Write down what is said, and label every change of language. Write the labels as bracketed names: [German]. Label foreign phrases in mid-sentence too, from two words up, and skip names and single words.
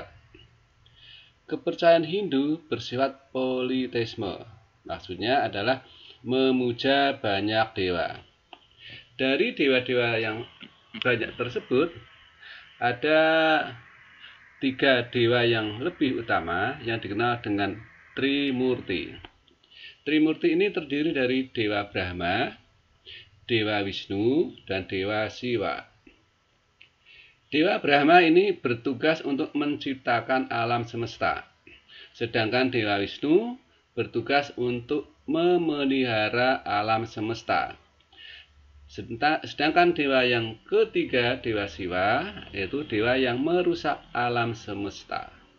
[Indonesian] Kepercayaan Hindu bersifat politeisme, maksudnya adalah memuja banyak dewa. Dari dewa-dewa yang banyak tersebut, ada 3 dewa yang lebih utama yang dikenal dengan Trimurti. Trimurti ini terdiri dari Dewa Brahma, Dewa Wisnu, dan Dewa Siwa. Dewa Brahma ini bertugas untuk menciptakan alam semesta, sedangkan Dewa Wisnu bertugas untuk memelihara alam semesta. Sedangkan dewa yang ketiga, Dewa Siwa, yaitu dewa yang merusak alam semesta.